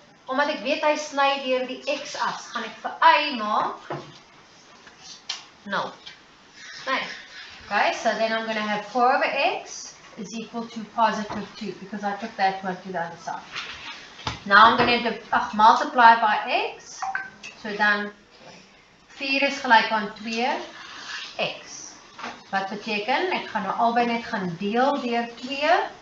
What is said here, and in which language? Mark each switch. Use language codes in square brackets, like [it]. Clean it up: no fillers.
[af] Omdat ek weet hy sny deur die x-as, gaan ek vir y maak 0. [en] Nice. Okay, so then I'm going to have 4 over x is equal to positive 2 because I took that one to the other side. Now I'm going to multiply by x. So then [af] 4 is gelyk aan 2x. Wat beteken, ek gaan nou albei net gaan deel deur 2.